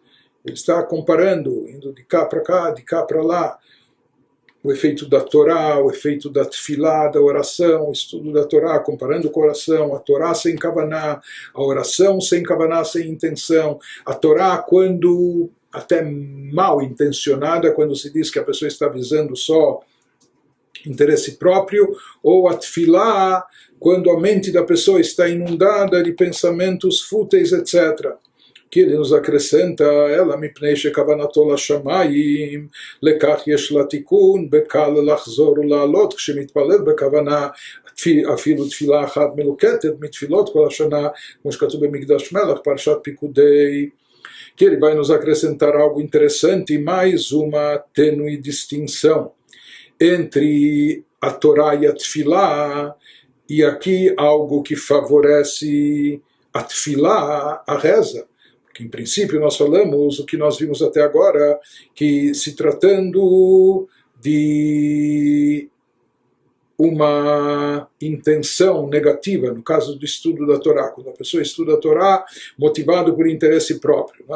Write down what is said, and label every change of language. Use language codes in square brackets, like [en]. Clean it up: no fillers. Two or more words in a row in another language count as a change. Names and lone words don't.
[pt] Ele está comparando, indo de cá para lá, o efeito da Torá, o efeito da tefilá, da oração, o estudo da Torá, comparando com a oração, a Torá sem kavaná, a oração sem kavaná, sem intenção, a Torá quando até mal intencionada, quando se diz que a pessoa está visando só interesse próprio, ou a tefilá quando a mente da pessoa está inundada de pensamentos fúteis, etc. O Aqui ele nos acrescenta, [he] אלא מפני שכוונתו לשמים לכך יש לתיקון בקל לחזור ולעלות כשמתפלל בכוונה, אפילו תפילה אחת מלוקטת מתפילות כל השנה, כמו שכתוב במקדש מלך, פרשת פיקודי. [pt] Que ele vai nos acrescentar algo interessante, mais uma tênue distinção entre a Torá e a Tfilá, e aqui algo que favorece a Tfilá, a reza. Porque, em princípio, nós falamos o que nós vimos até agora, que se tratando de uma intenção negativa, no caso do estudo da Torá, quando a pessoa estuda a Torá motivado por interesse próprio, não é?